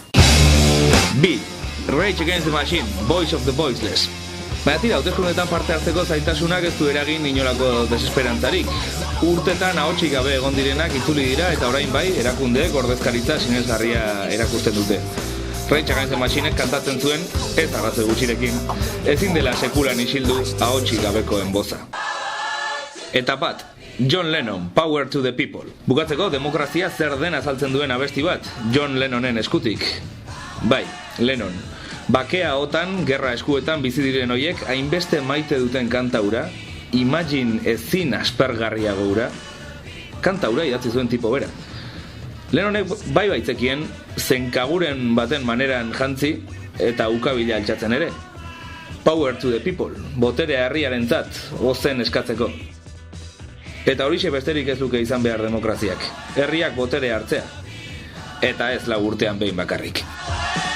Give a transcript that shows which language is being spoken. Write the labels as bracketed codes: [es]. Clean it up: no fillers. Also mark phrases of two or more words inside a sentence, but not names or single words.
[eu] 2. Rage Against the Machine, Voice of the Voiceless. Baina tira, hauteskundetan parte hartzeko zaitasunak ez du eragin inolako desesperantzarik. Urtetan ahotsik gabe egon direnak itzuli dira eta orain bai, erakundeek ordezkaritza sinesgarria erakusten dute. Rage Against the Machinek kantatzen zuen, ez arrazoi gutxirekin, ezin dela sekulan isildu ahotsik gabekoen boza. Eta 1. John Lennon, Power to the People. Bukatzeko, demokrazia zer den azaltzen duen abesti bat, John Lennonen eskutik. Bai, Lennon. Bakea otan, gerra eskuetan bizi diren hoiek hainbeste maite duten kantaura, Imagine ezin aspergarriago ura, kantaura idatzi zuen tipo bera. Lennonek bai baitzekien, zenkaguren baten maneran jantzi eta ukabila altxatzen ere. [en] Power to the people, [eu] boterea herriarentzat, gozen eskatzeko. Eta horixe besterik ez luke izan behar demokraziak. Herriak boterea hartzea. Eta ez 4 urtean behin bakarrik.